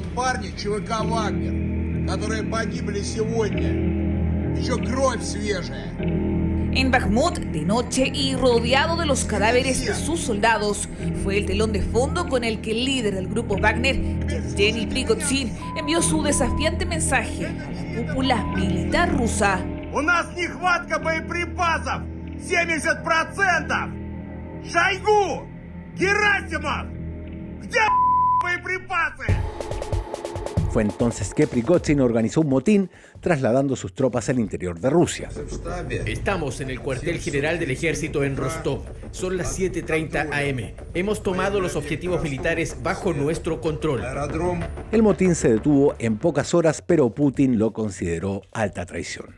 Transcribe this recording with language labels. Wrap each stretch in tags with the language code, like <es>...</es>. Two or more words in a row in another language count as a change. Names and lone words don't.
<es>En Bakhmut, de noche y rodeado de los cadáveres de sus soldados, fue el telón de fondo con el que el líder del grupo Wagner, Yevgeny Prigozhin, envió su desafiante mensaje a la cúpula militar rusa.</es> <ru>У нас нехватка боеприпасов 70%! Шойгу! Герасимов! Где боеприпасы?</ru> <es>Fue entonces que Prigozhin organizó un motín trasladando sus tropas al interior de Rusia. Estamos en el cuartel general del ejército en Rostov. Son las 7:30 am. Hemos tomado los objetivos militares bajo nuestro control. El motín se detuvo en pocas horas, pero Putin lo consideró alta traición.</es>